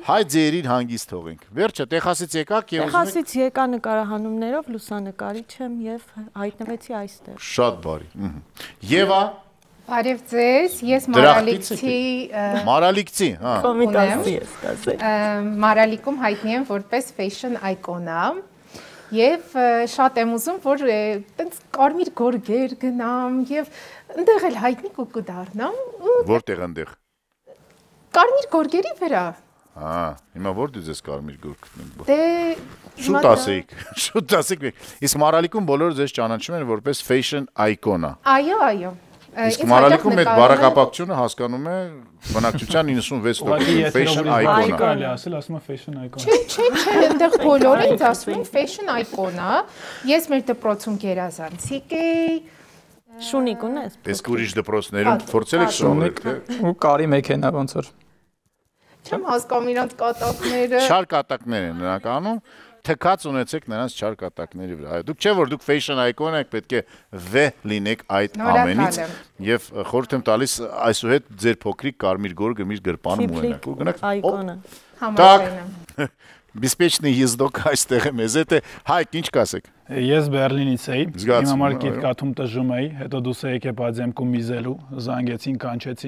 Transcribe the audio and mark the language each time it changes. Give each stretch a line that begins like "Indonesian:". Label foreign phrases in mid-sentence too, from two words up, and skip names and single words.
Armenian: Հայ ձերին հանգիստ թողենք։ Վերջը Տեխասից եկաք եւ Տեխասից եկա նկարահանումներով լուսանկարիչ եմ եւ հայտնվեցի այստեղ։ Շատ բարի։ Եվա Բարև ձեզ, ես Մարալիկցի, հա։ Կոմիտասի ես կասել։ Մարալիկում հայտնի եմ որպես
English: fashion icon-
Armenian: ա եւ շատ եմ ուզում, որ տենց կարմիր գորգեր գնամ եւ այնտեղ էլ հայտնի կդառնամ։ Որտեղ այնտեղ։ Կարմիր գորգերի վրա։ Հա, հիմա որտե՞ղ ես կարմիր գորգ գտնենք։ Դե շուտ ասեք։ Իսկ Մարալիկում բոլորը ձեզ ճանաչում են որպես
English: fashion icon-
Armenian: ա։ Այո։ Իսկ Մարալիկում այդ բառակապակցությունը հասկանում է բնակչության 96%
English: fashion icon-
Armenian: ա։ Կարելի ասել, ասում է
English: fashion icon։
Armenian: Չէ, այնտեղ բոլորը ինձ ասում են
English: fashion icon-
Armenian: ա։ Ես մեր դպրոցում գերազանցիկ էի։ Շունիկ ունես։ Իսկ ուրիշ դպրոցներում փորձել եք շունիկ, թե։ Ու կարի մեքենա ոնց որ։ Չեմ հասկանում իրանց կատակները։ Չար կատակներ են նրանք անում, թքած ունեցեք նրանց չար կատակների վրա։ Դուք չէ որ դուք
English: fashion icon
Armenian: եք, պետք է վե լինեք այդ ամենից եւ խորհուրդ եմ տալիս այսուհետ ձեր փոքրիկ կարմիր գորգը միշտ գրպանում ունենաք։ Ու գնաք icon-ը։ Համաձայն։ Беспечный ездок այստեղ է մեզ հետ է։ Հայք ինչ կասեք։ Ես Բերլինից էի, իմ համար Կիտկաթում տժում էի, հետո դուս եկե Բաձեմքում միզելու, զանգեցին, կանչեցին։